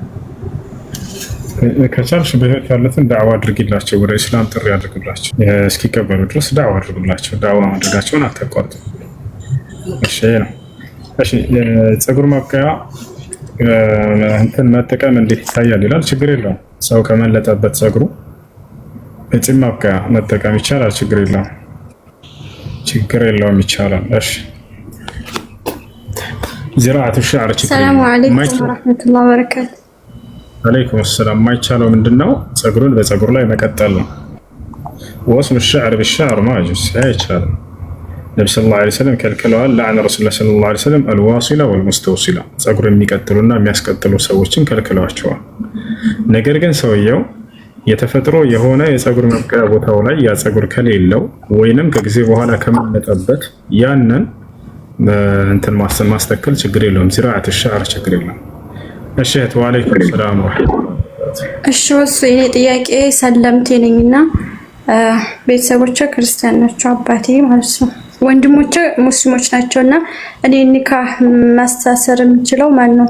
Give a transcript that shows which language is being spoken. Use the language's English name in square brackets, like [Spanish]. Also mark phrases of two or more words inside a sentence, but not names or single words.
[Amharic] ከቻልሽ በህይወት ያሉትን ዳዕዋ አድርጊላቸው፣ ወደ እስላም ጥሪ አድርግላቸው፣ እስኪቀበሉ ድረስ ዳዕዋ አድርጉላቸው። ዳዕዋ ማድረጋቸውን አታቋርጡ። እሺ ነው። እሺ ፀጉር ማብቀያ እንትን መጠቀም እንዴት ይታያል ይላል። ችግር የለውም። ሰው ከመለጠበት ፀጉሩ እጽም ማብቀያ መጠቀም ይቻላል። ችግር የለውም ይቻላል። እሺ [Arabic] زراعة الشعر السلام عليكم ورحمة الله وبركاته. عليكم السلام. [Amharic] የማይቻለው ምንድነው? ፀጉሩን በፀጉር ላይ መቀጠል ነው። [Arabic] وصل الشعر بالشعر ما يجوز [Amharic] አይቻልም። ነብዩ [Arabic] صلى الله عليه وسلم [Amharic] ከልክለዋል። [Arabic] لعن رسول الله صلى الله عليه وسلم الواصلة والمستوصلة [Amharic] ፀጉር የሚቀጥሉና የሚያስቀጥሉ ሰዎችን ከልክለዋቸዋል። ነገር ግን ሰውየው የተፈጥሮ የሆነ የፀጉር መብቀያ ቦታው ላይ ያ ፀጉር ከሌለው ወይንም ከጊዜ በኋላ ከመለጠበት ያንን እንትን ማስተከል ችግር የለውም። [Arabic] زراعة الشعر [Amharic] ችግር የለውም። እሺ [Arabic] وعليكم السلام ورحمة الله። [Amharic] እሺ የኔ ጥያቄ ሰለምቴ ነኝና ቤተሰቦቼ ክርስቲያን ናቸው፣ አባቴ ማለት ነው። ወንድሞቼ ሙስሊሞች ናቸውና እኔ ኒካህ ማስተሳሰር የምችለው ማን ነው?